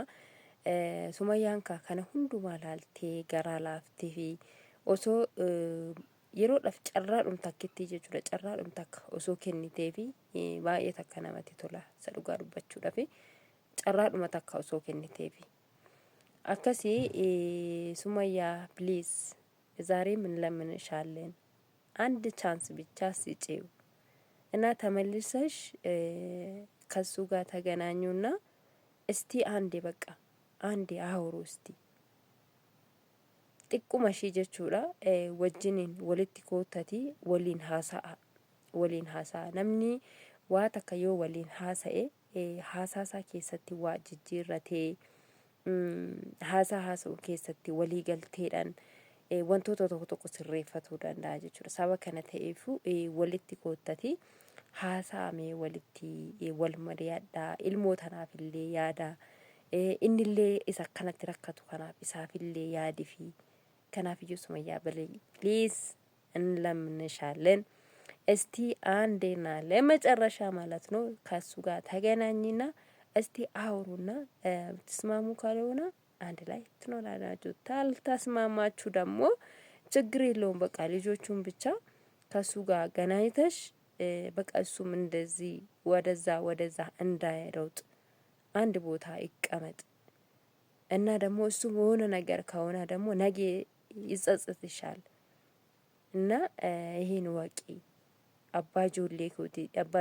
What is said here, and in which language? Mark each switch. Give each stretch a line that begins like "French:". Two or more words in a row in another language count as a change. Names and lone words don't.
Oromo: Sumayyaan kana hundumaa laaltee garaa laaftee fi osoo yeroodhaaf carraadhum takkitti jechuudha carraadhum takka osoo kennitee fi baay'ee takka namatti tola isa dhugaa dubbachuudhaaf carraadhuma takka osoo kennitee fi
Amharic: akkasii Sumayyaa ፕሊዝ ዛሬ ምን ለምንሻለን አንድ ቻንስ ብቻ ስጪው እና ተመልሰሽ ከሱ ጋር ተገናኙና እስቲ አንዴ በቃ አንዴ አውሩ እስቲ
Oromo: xiqquma ishee jechuudha wajjiniin walitti koottatii waliin haasa'a namni waa takka yoo waliin haasa'e haasaasaa keessatti waa jijjiirratee haasaa haasa'u keessatti walii galteedhaan wantoota tokko tokko sirreeffatuu danda'a jechuudha. Saba kana ta'eefu walitti koottatii haasa'amee walitti wal mari'adhaa ilmoo tanaafillee yaada innillee isa kanatti rakkatu kanaaf isaafillee yaadi fi kanaaf iyyuu
Amharic: Sumayyaa ፕሊዝ እንለምንሻለን እስቲ አንዴና ለመጨረሻ ማለት ነው ከሱ ጋር ተገናኝና እስቲ አውሩና ትስማሙ ካልሆነ አንድ ላይ ትኖራላችሁ። ካልተስማማችሁ ደግሞ ችግር የለውም። በቃ ልጆቹን ብቻ ከሱ ጋር ገናኝተሽ በቃ እሱም እንደዚህ ወደዛ እንዳይሮጥ አንድ ቦታ ይቀመጥ እና ደግሞ እሱ የሆነ ነገር ከሆነ ደግሞ ነገ ይጸጽትሻል እና ይሄን ወቂ አባ